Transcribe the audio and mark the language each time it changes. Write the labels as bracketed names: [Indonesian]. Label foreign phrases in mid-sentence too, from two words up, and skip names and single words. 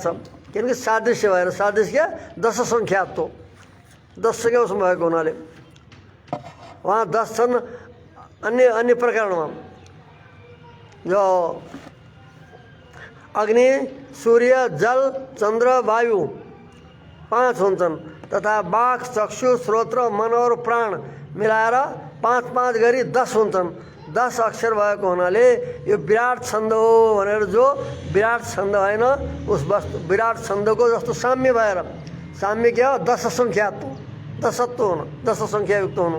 [Nepali] किनकि सादृश्य भएर, सादृश्य 10 सङ्ख्यात्व 10 संख्या उसमा भएको हुनाले वहाँ 10 छन्। अन्य प्रकरणमा जो अग्नि, सूर्य, जल, चन्द्र, वायु 5 हुन्छन् तथा वाक, चक्षु, श्रोत्र, मन और प्राण मिलाएर 5-5 गरी 10 हुन्छन्। 10 अक्षर भएको हुनाले यो विराट छन्द हो भनेर, जो विराट छन्द होइन उस वस्तु विराट छन्दको जस्तो साम्य भएर, साम्य के हो 10 सङ्ख्यात्व, 10त्व हुनु, 10 सङ्ख्यायुक्त हुनु।